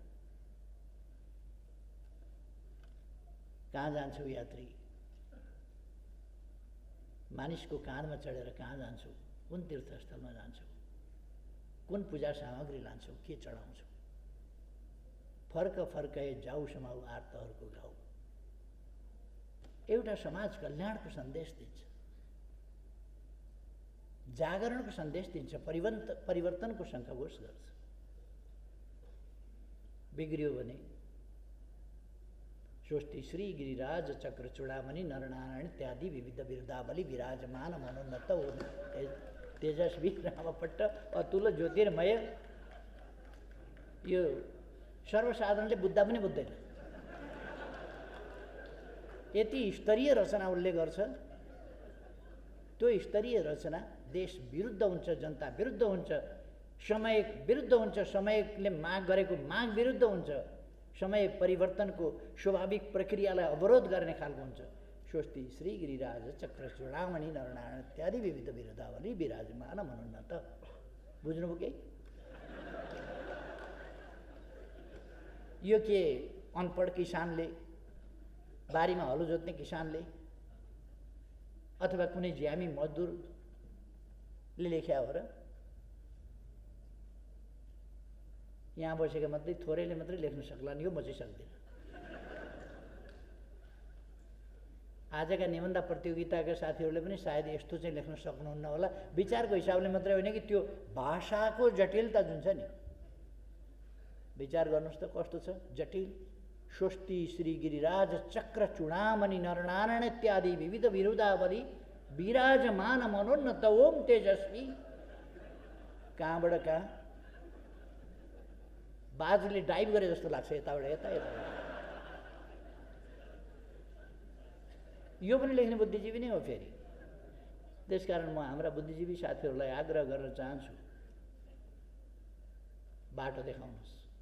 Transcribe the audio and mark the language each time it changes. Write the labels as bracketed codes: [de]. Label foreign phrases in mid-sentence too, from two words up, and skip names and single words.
[ne] कहाँ जान्छौ यात्री, मानिसको काँधमा चढेर कहाँ जान्छौ, कुन तीर्थस्थलमा जान्छौ, कुन पूजा सामग्री लान्छौ, के चढाउँछौ, फर्क फर्कै जाऊ समाऊ आर्तहरूको घाउ। एउटा समाज कल्याणको सन्देश दिन्छ, जागरणको सन्देश दिन्छ, परिवर्तनको शङ्खघोष गर्छ। बिग्रियो भने स्वस्ति श्री गिरिराज चक्र चूडामणि नरनारायण इत्यादि विविध बिरुदावली विराजमान मनोन्नत तेजस्वी रामपट्ट अतुल ज्योतिर्मय। यो सर्वसाधारणले बुझ्दा पनि बुझ्दैन। यति स्तरीय रचना उसले गर्छ, त्यो स्तरीय रचना देश विरुद्ध हुन्छ, जनता विरुद्ध हुन्छ, समय विरुद्ध हुन्छ, समयले माग गरेको माग विरुद्ध हुन्छ, समय परिवर्तनको स्वाभाविक प्रक्रियालाई अवरोध गर्ने खालको हुन्छ। स्वस्ति श्री गिरिराज चक्र चूडामणि नरनारायण इत्यादि विविध बिरुदावली विराजमान मनोन्नत। बुझ्नुभयो के? यो के अनपढ किसानले, बारीमा हलो जोत्ने किसानले अथवा कुनै ज्यामी मजदुरले लेख्या हो र? यहाँ बसेका मात्रै थोरैले मात्रै लेख्न सक्लान्, यो म चाहिँ सक्दिनँ। आजका निबन्ध प्रतियोगिताका साथीहरूले पनि सायद यस्तो चाहिँ लेख्न सक्नुहुन्न होला। विचारको हिसाबले मात्रै होइन कि त्यो भाषाको जटिलता जुन छ नि, विचार गर्नुहोस् त कस्तो छ जटिल। स्वस्ति श्री गिरिराज चक्र चूडामणि नरनारायण इत्यादि विविध बिरुदावली विराजमान मनोन्नत ओम तेजस्वी। कहाँबाट कहाँ बाजले डाइभ गरे जस्तो लाग्छ, यताबाट यता यता। यो पनि लेख्ने बुद्धिजीवी नै हो फेरि। त्यसकारण म हाम्रा बुद्धिजीवी साथीहरूलाई आग्रह गर्न चाहन्छु, बाटो देखाउनुहोस्।